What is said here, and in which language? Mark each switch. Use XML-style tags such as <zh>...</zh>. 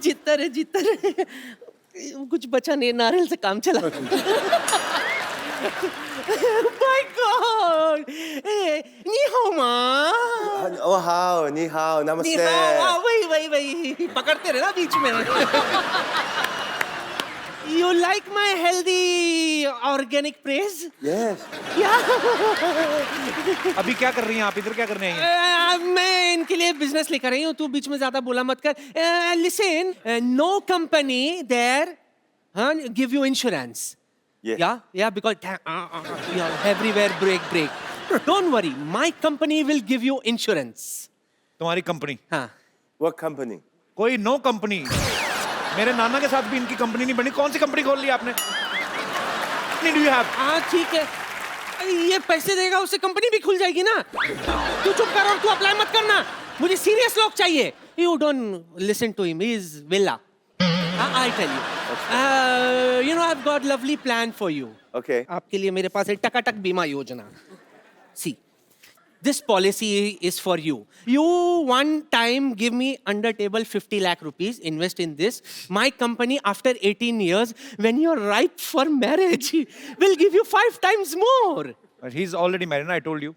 <hi>जीतता रहे, जीतता रहे। कुछ बचा नहीं, नारियल से काम चला।</hi> <en>My God!</en> <zh>नी हाओ</zh> <hi>माँ।</hi> <zh>Oh, hao, ni hao, नी</zh> <hi>namaste. हाओ, वही पकड़ते रहे ना बीच में।</hi> <en>You like my healthy organic praise? Yes. Yeah.</en> <hi>अभी क्या कर रही हैं आप? इधर क्या करने आई हैं? मैं इनके लिए बिजनेस लेकर आई हूँ, तू बीच में ज्यादा बोला मत कर।</hi> <en>Listen, no company there, give you insurance. Yes. Yeah, because everywhere break. Don't worry, my company will give you insurance.</en> <hi>तुम्हारी कंपनी? हाँ।</hi> <en>What company?</en> <hi>कोई नो कंपनी। मेरे नाना के साथ भी इनकी कंपनी नहीं बनी। कौन सी कंपनी खोल ली आपने? कितनी</hi> <en>Do you have?</en> <hi>हाँ ठीक है, ये पैसे देगा उससे कंपनी भी खुल जाएगी ना। तू चुप कर और तू अप्लाई मत करना, मुझे सीरियस लोग चाहिए।</hi> <en>You don't listen to him, he is villa. I'll tell you. You know, I've got lovely plan for you. Okay.</en> <hi>आपके लिए मेरे पास है टकाटक बीमा योजना।</hi> <en>See, this policy is for you. You one time give me under table 50 lakh rupees, invest in this. My company after 18 years, when you're ripe for marriage, will give you 5 times more. He's already married, I told you.</en>